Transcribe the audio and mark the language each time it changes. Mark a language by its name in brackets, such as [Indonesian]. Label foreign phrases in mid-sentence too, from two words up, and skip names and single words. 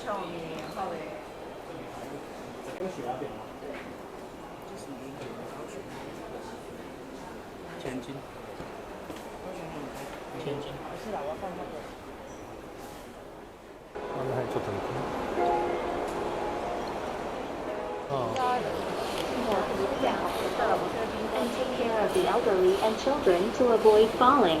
[Chinese] 天津。天津。 [Japanese] あの辺ちょっと見て。ああ。 [English] And take care of the elderly and children to avoid falling.